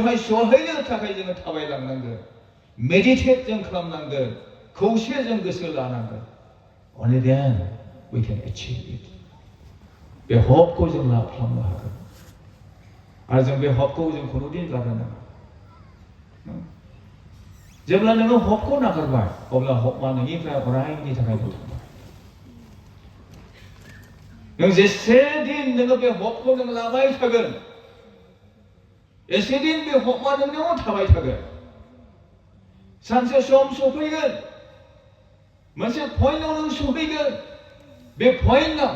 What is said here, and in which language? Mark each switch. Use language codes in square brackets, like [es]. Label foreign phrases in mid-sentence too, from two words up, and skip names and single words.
[brx] सहैनो थाखाय जोङो थाबायलांनांगोन मेडिटेट जों खालामनांगोन खौसे जों गोसो लानांगोन [en] only then we can achieve it [brx] बे हपखौ जों लाभ खालामनो हागोन आरो जों बे हपखौ जों खुनुदिन गारनो नाङा जेब्ला नोङो हपखौ नागारबाय अब्ला हपआ नोंनिफ्राय अरायनि थाखाय थांबाय नों जेसे दिन नोङो बे हपखौ नों लाबाय थागोन एसे दिन बे हपआ नोंनाव थाबाय थागोन सानसे सम सफैगोन मोनसे पइन्टआव नों सफैगोन बे पइन्टआव